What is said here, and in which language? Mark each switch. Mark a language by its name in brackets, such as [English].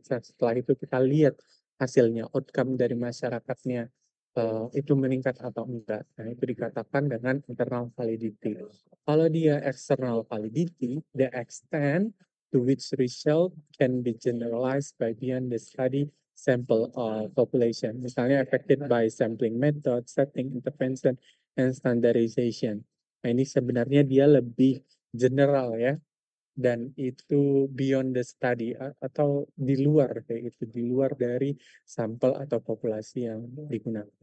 [Indonesian] Setelah itu kita lihat hasilnya, outcome dari masyarakatnya itu meningkat atau enggak. Nah, itu dikatakan dengan internal validity. Kalau dia [English] external validity, the extent to which result can be generalized by beyond the study sample population. [Indonesian] Misalnya [English] affected by sampling method, setting, intervention, and standardization. [Indonesian] Nah, ini sebenarnya dia lebih general ya, dan itu [English] beyond the study [Indonesian] atau di luar kayak gitu, di luar dari sampel atau populasi yang digunakan.